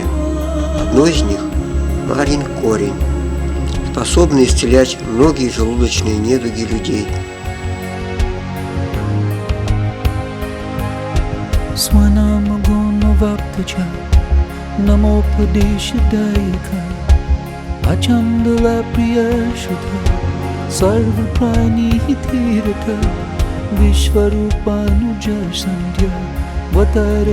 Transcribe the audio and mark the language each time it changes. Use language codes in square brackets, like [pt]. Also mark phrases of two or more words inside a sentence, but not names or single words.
[ru] Одно из них – марин корень, способный исцелять многие желудочные недуги людей. [sa] स्वनामगुणवाप्तच नामोपदेशदायक आचण्डाल प्रियशुद्ध सर्वप्राणि हितिरत विश्वरूपानुज सन्ध्या वतार